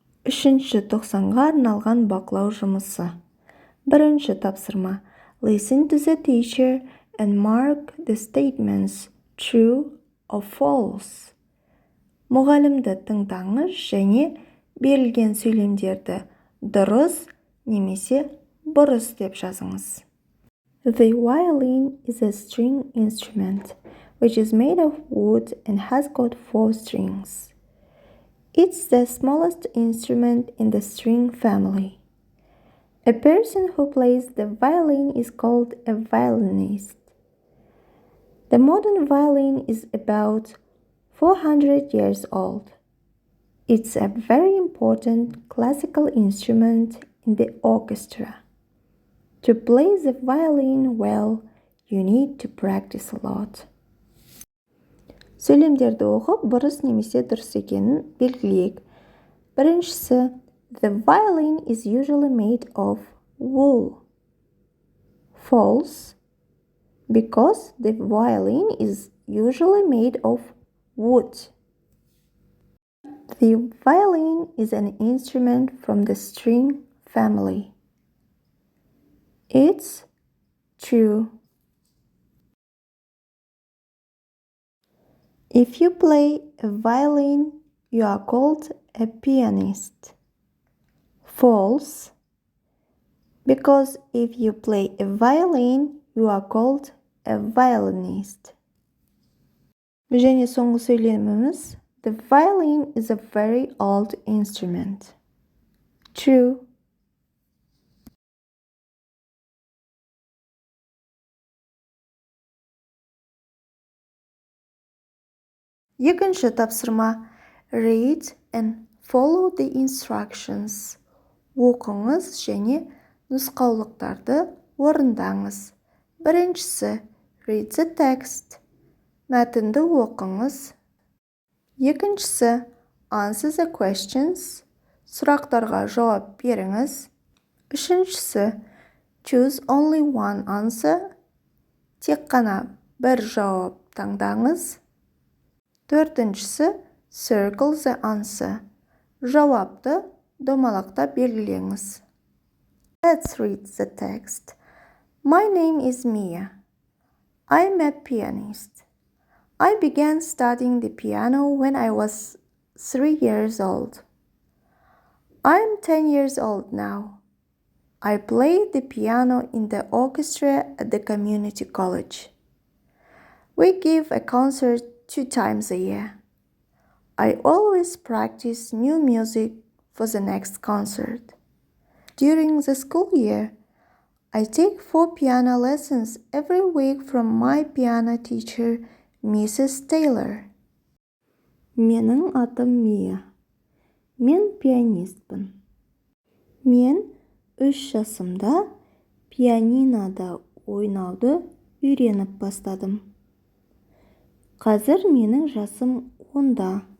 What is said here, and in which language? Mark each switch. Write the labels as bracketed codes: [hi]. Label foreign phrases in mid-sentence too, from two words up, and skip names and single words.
[kk] Үшінші тоқсанға арналған бақылау жұмысы. Бірінші тапсырма. [en] Listen to the teacher and mark the statements true or false. [kk] Мұғалімді тыңдаңыз және берілген сөйлемдерді дұрыс немесе бұрыс деп жазыңыз. [en] The violin is a string instrument which is made of wood and has got 4 strings. It's the smallest instrument in the string family. A person who plays the violin is called a violinist. The modern violin is about 400 years old. It's a very important classical instrument in the orchestra. To play the violin well, you need to practice a lot. [kk] Сөйлемдерді оқып, бұрыс немесе дұрыс екенін белгілейік. Біріншісі, [en] the violin is usually made of wool. False, because the violin is usually made of wood. The violin is an instrument from the string family. It's true. If you play a violin, you are called a pianist. False, because if you play a violin, you are called a violinist. [kk] Және соңғы сөйлеміміз, [en] the violin is a very old instrument. True. [kk] Екінші тапсырма. [en] Read and follow the instructions. [kk] Оқыңыз және нұсқаулықтарды орындаңыз. Біріншісі, [en] read the text. [kk] Мәтінді оқыңыз. Екіншісі, [en] answer the questions. [kk] Сұрақтарға жауап беріңіз. Үшіншісі, [en] choose only one answer. [kk] Тек қана бір жауап таңдаңыз. Төртіншісі, [en] circle the answer. [kk] Жауапты домалақта белгілеңіз. [en] Let's read the text. My name is Mia. I'm a pianist. I began studying the piano when I was 3 years old. I'm 10 years old now. I play the piano in the orchestra at the community college. We give a concert 2 times a year. I always practice new music for the next concert. During the school year, I take 4 piano lessons every week from my piano teacher, Mrs. Taylor. [kk] Менің атым Мия. Мен пианистпін. Мен 3 жасымда пианинода ойнауды үйреніп бастадым. Қазір менің жасым 10-да.